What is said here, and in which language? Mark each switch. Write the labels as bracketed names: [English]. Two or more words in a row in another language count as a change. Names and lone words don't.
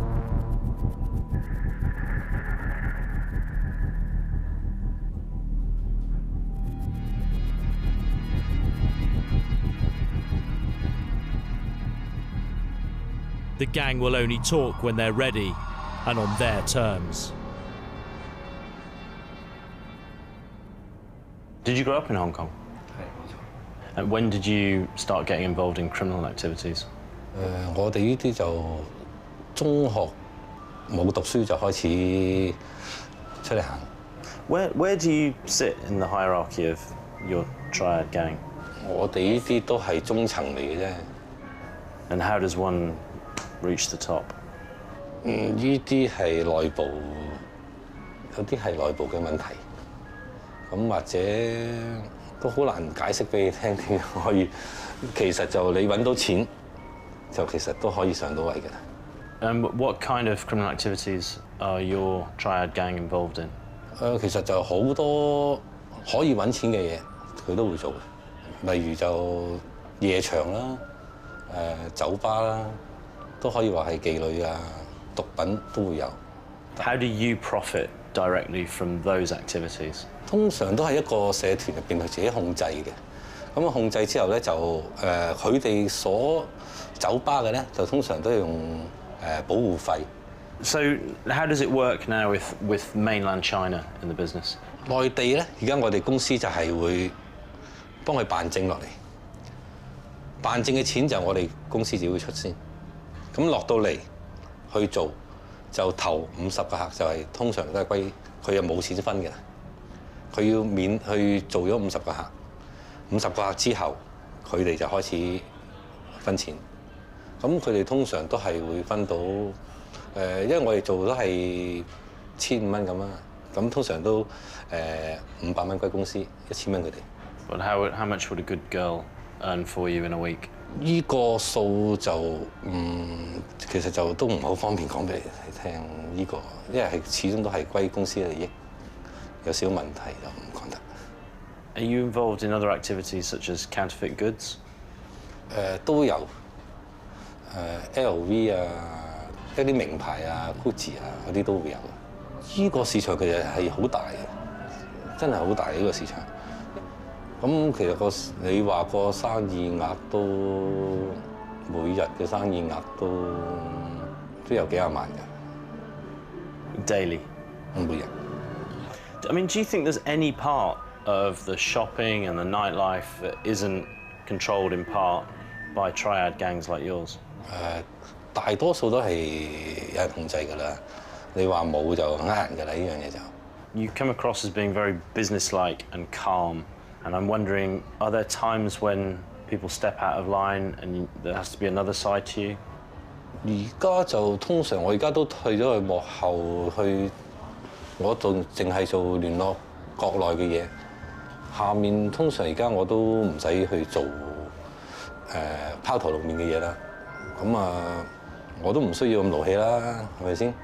[English] The gang will only talk when they're ready and on their terms. Did you grow up in Hong Kong? And when did you start getting involved in criminal activities? [Cantonese] 我哋呢啲就中學冇讀書就開始出嚟行。 [English] Where do you sit in the hierarchy of your triad gang? [Cantonese] 我哋呢啲都係中層嚟嘅啫。 [English] And how does one reach the top? [Cantonese] 呢啲係內部，有啲係內部嘅問題。咁或者都好難解釋俾你聽點可以。其實就你揾到錢，就其實都可以上到位嘅啦。 [English] What kind of criminal activities are your triad gang involved in? [Cantonese] 其實就好多可以揾錢嘅嘢，佢都會做嘅。例如就夜場啦、酒吧啦，都可以話係妓女啊、毒品都會有。 [English] How do you profit directly from those activities? [Cantonese] 通常都係一個社團入邊佢自己控制嘅。咁控制之後咧，就佢哋所酒吧嘅咧，就通常都係用保護費。 [English] So how does it work now with mainland China in the business? [Cantonese] 內地咧，而家我哋公司就係會幫佢辦證落嚟，辦證嘅錢就我哋公司自己會出先。咁落到嚟去做，就頭50個客就係通常都係歸佢又冇錢分嘅啦。佢要免去做咗50個客，50個客之後，佢哋就開始分錢。咁佢哋通常都係會分到因為我哋做都係1500蚊咁啦，咁通常都500蚊歸公司，1000蚊佢哋。 [English] But how much would a good girl earn for you in a week? [Cantonese] 依個數就其實就都唔好方便講俾你聽呢個，因為係始終都係歸公司嘅利益，有少少問題就唔講得。 [English] Are you involved in other activities such as counterfeit goods? [Cantonese] 都有，LV 啊，一啲名牌啊、Gucci 啊嗰啲都會有。依個市場其實係好大嘅，真係好大呢個市場。咁其實你話個生意額都每日嘅生意額都有幾廿萬嘅。 [English] Daily. [Cantonese] 每日。 [English] I mean, do you think there's any part of the shopping and the nightlife that isn't controlled in part by triad gangs like yours? [Cantonese] 大多數都係有人控制㗎啦。你話冇就呃人㗎啦，呢樣嘢就。 [English] You come across as being very businesslike and calm. And I'm wondering, are there times when people step out of line and there has to be another side to you? [Cantonese] 而家就通常我而家都退咗去幕後去，我淨係做聯絡國內嘅嘢。下面通常而家我都唔使去做拋頭露面嘅嘢啦。咁我都唔需要咁勞氣啦，係咪先？